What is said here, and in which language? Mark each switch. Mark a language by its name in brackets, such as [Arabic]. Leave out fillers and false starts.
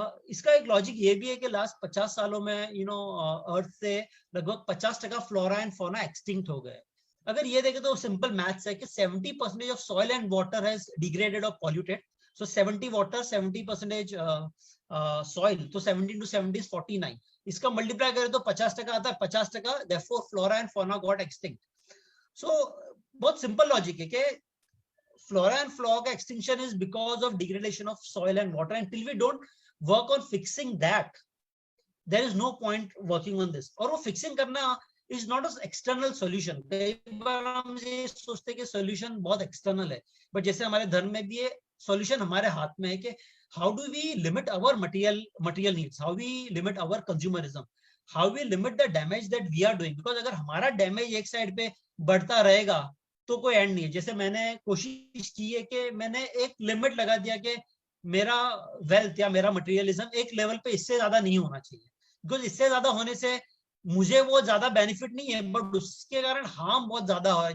[Hindi] इसका एक लॉजिक ये भी है कि लास्ट 50 सालों में अर्थ से लगभग 50% फ्लोरा एंड फौना एक्सटिंक्ट हो गए। अगर ये देखें तो सिंपल मैथ्स है कि 70% of soil and water has degraded और पॉल्यूटेड, सो 70 वाटर 70% सॉइल, तो 70 into 70 is 49। इसका मल्टीप्लाई करें तो 50% आता है, 50% therefore flora and fauna got extinct। [English] so बहुत simple logic है कि flora and fauna extinction is because of degradation of soil and water, until we don't work on fixing that there is no point working on this। और वो fixing करना is not an external solution। कई बार हम ये सोचते हैं कि solution बहुत external है, but जैसे हमारे धर्म में भी ये solution हमारे हाथ में है कि how do we limit our material needs, how we limit our consumerism, how we limit the damage that we are doing। [Hindi] because अगर हमारा डैमेज एक साइड पे बढ़ता रहेगा तो कोई एंड नहीं है। जैसे मैंने कोशिश की है कि मैंने एक लिमिट लगा दिया कि मेरा वेल्थ या मेरा मटेरियलिज्म एक लेवल पे इससे ज्यादा नहीं होना चाहिए, बिकॉज इससे ज्यादा होने से मुझे वो ज्यादा बेनिफिट नहीं है, बट उसके कारण हार्म बहुत ज्यादा हो रहा है।